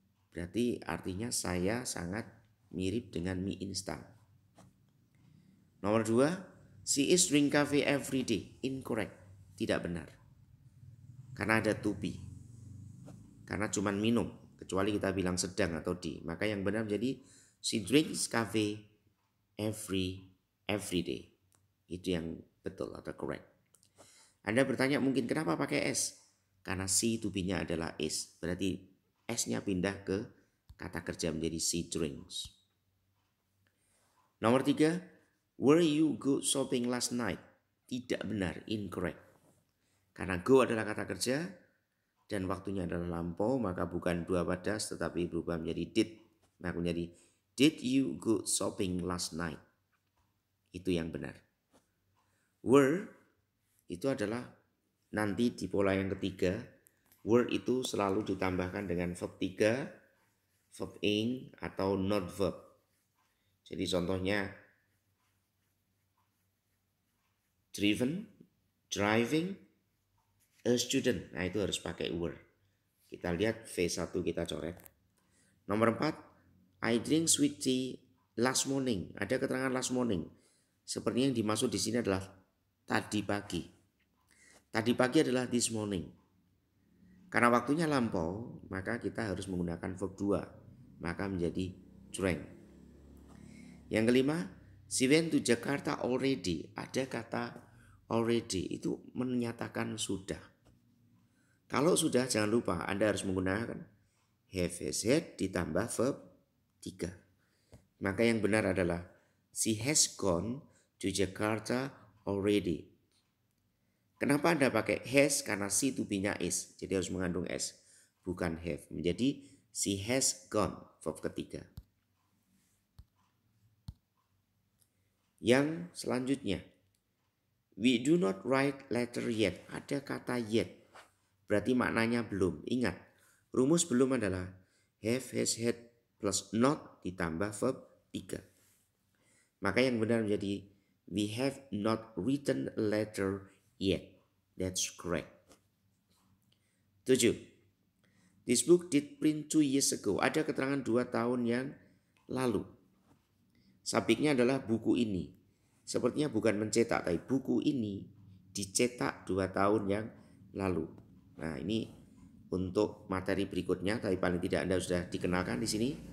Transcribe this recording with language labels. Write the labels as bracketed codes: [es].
[id] Berarti artinya saya sangat mirip dengan mie instan. Nomor 2, [en] she is drink coffee every day. Incorrect. [id] Tidak benar. Karena ada to be. Karena cuma minum. Kecuali kita bilang sedang atau di. Maka yang benar menjadi [en] she drinks coffee every day. [id] Itu yang betul atau correct. Anda bertanya mungkin kenapa pakai S? Karena she to be-nya adalah is. Berarti S-nya pindah ke kata kerja menjadi she drinks. [en] Nomor 3, were you go shopping last night? [id] Tidak benar, incorrect. Karena go adalah kata kerja dan waktunya adalah lampau, maka bukan dua padas tetapi berubah menjadi did. Maka menjadi [en] did you go shopping last night? [id] Itu yang benar. Were itu adalah nanti di pola yang ketiga. Were itu selalu ditambahkan dengan verb 3, verb ing atau not verb. Jadi contohnya driven, driving, a student. Nah itu harus pakai were. Kita lihat V1 kita coret. [en] Nomor 4, I drink sweet tea last morning. [id] Ada keterangan last morning. Sepertinya yang dimaksud di sini adalah tadi pagi. Tadi pagi adalah this morning. Karena waktunya lampau, maka kita harus menggunakan verb 2. Maka menjadi drank. Yang kelima, [en] she went to Jakarta already. [id] Ada kata already, itu menyatakan sudah. Kalau sudah jangan lupa Anda harus menggunakan have, has, had ditambah verb 3. Maka yang benar adalah [en] she has gone to Jakarta already. [id] Kenapa Anda pakai has? Karena she to be-nya is. Jadi harus mengandung s. Bukan have. Menjadi [en] she has gone. [id] Verb ketiga. Yang selanjutnya. [en] We do not write letter yet. [id] Ada kata yet. Berarti maknanya belum. Ingat. Rumus belum adalah have, has, had plus not ditambah verb 3. Maka yang benar menjadi [en] we have not written a letter yet. That's correct. 7. This book did print 2 years ago. [id] Ada keterangan 2 tahun yang lalu. Subjeknya adalah buku ini. Sepertinya bukan mencetak, tapi buku ini dicetak 2 tahun yang lalu. Nah ini untuk materi berikutnya, tapi paling tidak Anda sudah dikenalkan di sini.